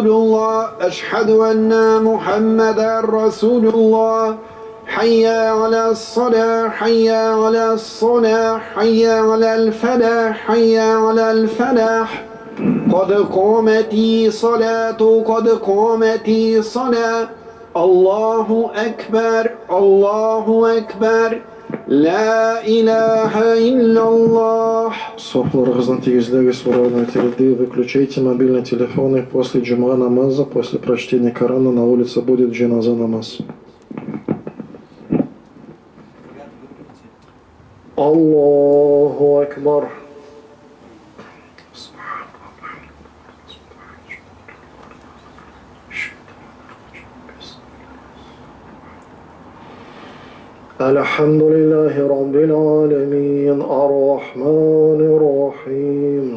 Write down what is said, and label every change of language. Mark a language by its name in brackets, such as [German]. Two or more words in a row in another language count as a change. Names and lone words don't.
[Arabic] الله أشهد أن محمدا رسول الله حي على الصلاة حي على الصلاة حي على الفلاح حي على الفلاح قد قامت الصلاة قد قامت الصلاة الله أكبر الله أكبر لا إله إلا الله. Сохларыңыздан тигізлігі суравной тирды, [Russian] выключайте мобильные телефоны после джума намаза, после прочтения Корана на улице будет джаназа намаз. [Arabic] الله أكبر. الحمد لله رب العالمين الرحمن الرحيم